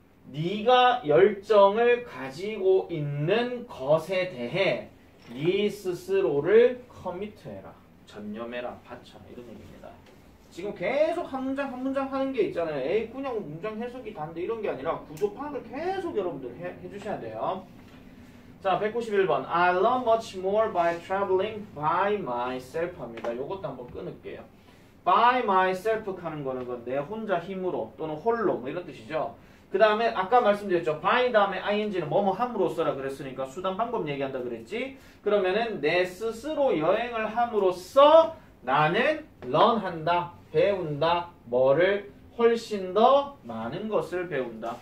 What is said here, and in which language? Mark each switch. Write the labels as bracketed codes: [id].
[ko] 네가 열정을 가지고 있는 것에 대해 네 스스로를 커미트해라, 전념해라, 바쳐라 이런 얘기입니다. 지금 계속 한 문장 한 문장 하는 게 있잖아요. 에이 그냥 문장 해석이 단데 이런 게 아니라 구조 파악을 계속 여러분들 해주셔야 돼요. 자, 191번. [en] I learn much more by traveling by myself [ko] 합니다. 요것도 한번 끊을게요. by myself 하는 거는 내 혼자 힘으로 또는 홀로 뭐 이런 뜻이죠. 그 다음에 아까 말씀드렸죠. by 다음에 ing는 뭐뭐 함으로써라 그랬으니까 수단 방법 얘기한다 그랬지. 그러면은 내 스스로 여행을 함으로써 나는 learn 한다, 배운다, 뭐를 훨씬 더 많은 것을 배운다.